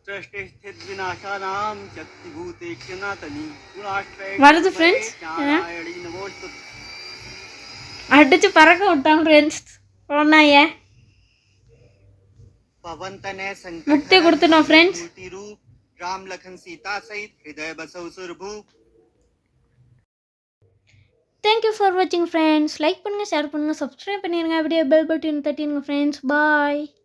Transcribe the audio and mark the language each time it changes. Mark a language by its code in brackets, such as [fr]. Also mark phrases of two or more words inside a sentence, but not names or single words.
[ta] வருது ஃப்ரெண்ட்ஸ், அடிச்சு பறக்க விட்டான் ஃப்ரெண்ட்ஸ். ஓனாய முக்தி கொடுத்துட்டோம் ஃப்ரெண்ட்ஸ். [awa] राम लखन सीता सहित हृदय बसव सुरभु. [en] Thank you for watching friends. [ta] Like பண்ணுங்க, ஷேர் பண்ணுங்க, சப்ஸ்கிரைப் பண்ணிருங்க, அப்படியே [en] bell button [ta] தட்டிடுங்க [en] friends. Bye.